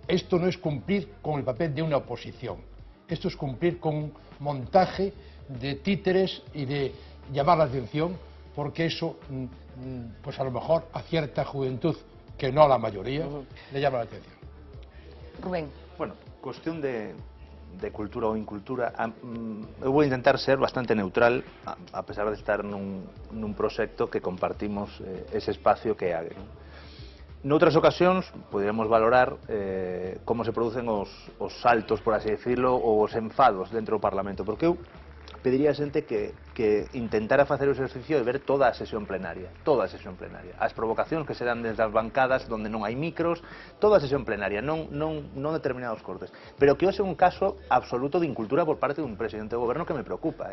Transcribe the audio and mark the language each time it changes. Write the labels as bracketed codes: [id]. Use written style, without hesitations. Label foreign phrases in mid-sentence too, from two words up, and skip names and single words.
[es] Esto no es cumplir con el papel de una oposición. Esto es cumplir con un montaje de títeres y de llamar la atención, porque eso, pues a lo mejor a cierta juventud, que no a la mayoría, le llama la atención. Rubén. [gl] Bueno, cuestión de cultura ou incultura, eu vou intentar ser bastante neutral, a pesar de estar nun proxecto que compartimos ese espacio que é Agri. Noutras ocasións poderíamos valorar como se producen os saltos, [es] por así decirlo, [gl] ou os enfados dentro do Parlamento, porque eu pediría a xente que intentara facer o exercicio de ver toda a sesión plenaria, as provocacións que se dan desde as bancadas onde non hai micros, toda a sesión plenaria, non determinados cortes, pero que hoxe é un caso absoluto de incultura por parte dun presidente do goberno que me preocupa.